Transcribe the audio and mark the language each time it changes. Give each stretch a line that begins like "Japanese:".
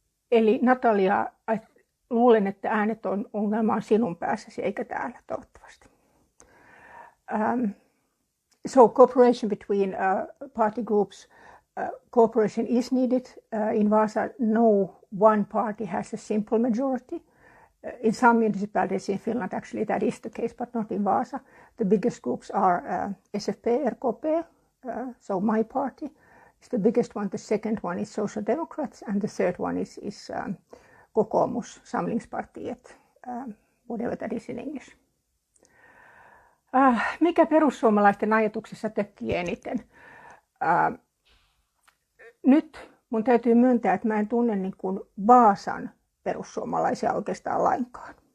Finnish: Eli Natalia, luulen, että äänet on ongelma sinun päässäsi eikä täällä toivottavasti.
English: So cooperation between party groups, cooperation is needed. In Vaasa, no one party has a simple majority. In some municipalities in Finland, actually that is the case, but not in Vaasa. The biggest groups are SFP, RKP, so my party is the biggest one. The second one is Social Democrats, and the third one is Kokoomus, Samlingspartiet, whatever that is in English.
Finnish: Mikä perussuomalaisten ajatuksessa tökkii eniten? Nyt mun täytyy myöntää, että mä en tunne niin kuin Vaasan perussuomalaisia oikeastaan lainkaan.